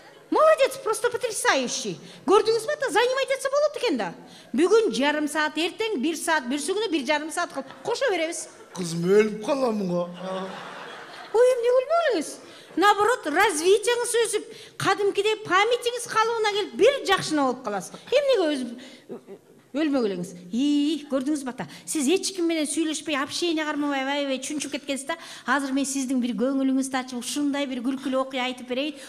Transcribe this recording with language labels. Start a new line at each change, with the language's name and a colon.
Russian: Молодец, просто потрясающий.
Kazakh: Көрдіңіз бе, занимать етсе болады екен да. Бүгін жарым саат, ертең 1 саат, бүрсі күні 1,5 саат қылып қоша береміз. Қызым өліп қаламын ғой.
Kyrgyz: Ой, эмне өлмөңүз? Наоборот, развитияңыз өсүп, кадимкидей памятиңиз калыбына келип, бир жакшына болуп каласыз. Эмнеге өлмөгөлөңүз? Көрдүңүз бата, сиз эч ким менен сүйлөшпөй, общение кармабай, аябай чүнчүп кеткенсиз да. Азыр мен сиздин бир көңүлүңүздү ачып, ушундай бир күлкүлүү окуя айтып берейин.